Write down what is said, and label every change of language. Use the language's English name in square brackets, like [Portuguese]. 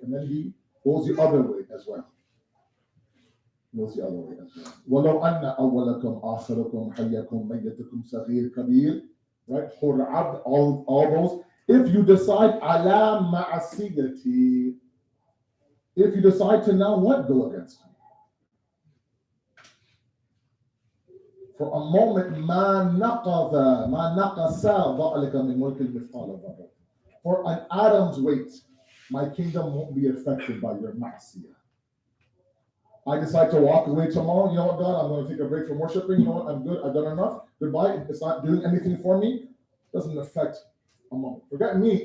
[English] And then he goes the other way as well. Goes the other way as well. [Arabic] وَلَوْ أَنَّ أَوَّلَكُمْ آخِرَكُمْ حَيَّكُمْ مَيَّتَكُمْ صَغِيرٌ كَبِيرٌ. [English] Right? All those. If you decide [Arabic] عَلَى مَعَصِيَتِي, [English] if you decide to now what? Go against me. For a moment, [Arabic] ما نقص ذلك من ملك المثقال ذرة. [English] For an atom's weight, my kingdom won't be affected by your ma'asiyah. I decide to walk away tomorrow. You know what, God? I'm going to take a break from worshiping. You know what? I'm good. I've done enough. Goodbye. It's not doing anything for me. It doesn't affect a moment. Forget me.